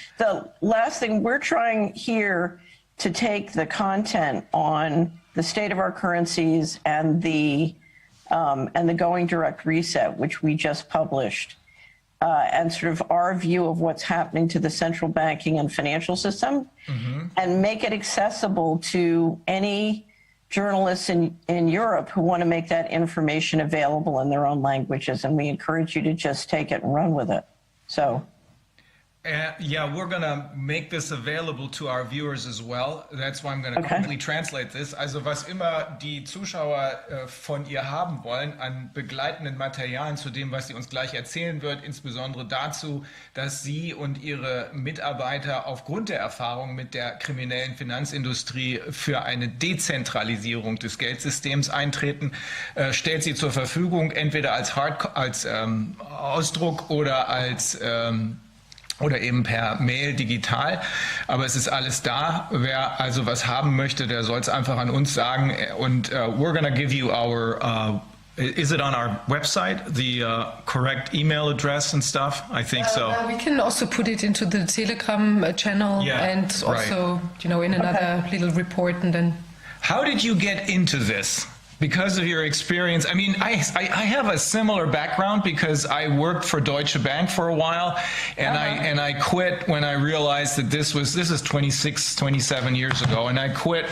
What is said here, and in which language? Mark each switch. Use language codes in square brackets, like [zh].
[en] The last thing, we're trying here to take the content on the state of our currencies and the going direct reset, which we just published, and sort of our view of what's happening to the central banking and financial system, and make it accessible to any journalists in Europe who want to make that information available in their own languages. And we encourage you to just take it and run with it. So. Yeah, we're going to make this available to our viewers as well. That's why I'm going to quickly translate this. [de] Also was immer die Zuschauer von ihr haben wollen an begleitenden Materialien zu dem, was sie uns gleich erzählen wird, insbesondere dazu, dass sie und ihre Mitarbeiter aufgrund der Erfahrung mit der kriminellen Finanzindustrie für eine Dezentralisierung des Geldsystems eintreten, stellt sie zur Verfügung, entweder als Ausdruck oder als oder eben per Mail digital, aber es ist alles da. Wer also was haben möchte, der soll es einfach an uns sagen. [en] Und we're gonna give you our, is it on our website, the correct email address and stuff? I think so. We can also put it into the Telegram channel, and also, you know, in another little report, and then. How did you get into this? Because of your experience, I mean, I have a similar background because I worked for Deutsche Bank for a while, and I quit when I realized that this is 26, 27 years ago, and I quit.